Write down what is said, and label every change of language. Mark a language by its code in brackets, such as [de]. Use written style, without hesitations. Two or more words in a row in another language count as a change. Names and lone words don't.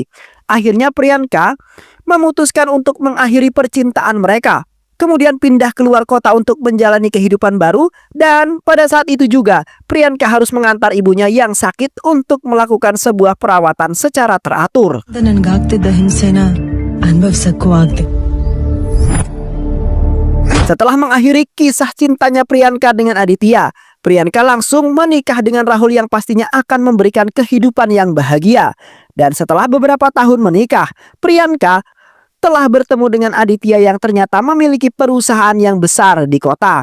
[id] Akhirnya Priyanka memutuskan untuk mengakhiri percintaan mereka. Kemudian pindah keluar kota untuk menjalani kehidupan baru. Dan pada saat itu juga Priyanka harus mengantar ibunya yang sakit untuk melakukan sebuah perawatan secara teratur. [kn] ನನಗಾಗ್ತಿದ್ದ ಹಿಂಸೆನ ಅನುಭವಿಸಕ್ಕೂ ಆಗ್ದೆ. [id] Setelah mengakhiri kisah cintanya Priyanka dengan Aditya, Priyanka langsung menikah dengan Rahul yang pastinya akan memberikan kehidupan yang bahagia. Dan setelah beberapa tahun menikah, Priyanka telah bertemu dengan Aditya yang ternyata memiliki perusahaan yang besar di kota.